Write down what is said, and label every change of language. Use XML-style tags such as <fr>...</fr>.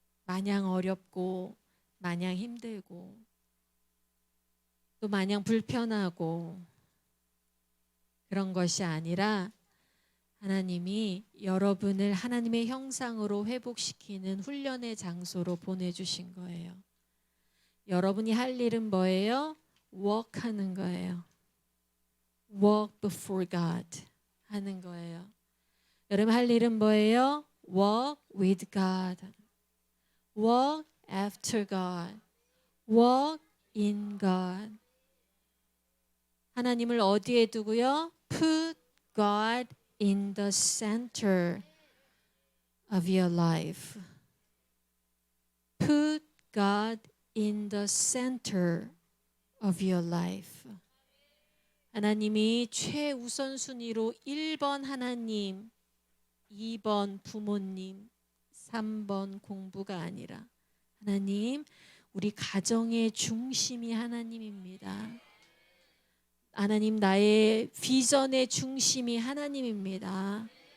<ko>마냥 어렵고 마냥 힘들고 또 마냥 불편하고 그런 것이 아니라 하나님이 여러분을 하나님의 형상으로 회복시키는 훈련의 장소로 보내주신 거예요. 여러분이 할 일은 뭐예요? walk 하는 거예요.</ko> <en>walk before God</en> <ko>하는 거예요. 여러분 할 일은 뭐예요?</ko> <en>walk with God, walk after God, walk in God.</en> <ko>하나님을 어디에 두고요?</ko> <en>put God in the center of your life. Put God in the center of your life.</en> <ko>하나님이 최우선 순위로 1번 하나님, 2번 부모님, 3번 공부가 아니라 하나님, 우리 가정의 중심이 하나님입니다. 하나님, 나의 비전의 중심이 하나님입니다.</ko>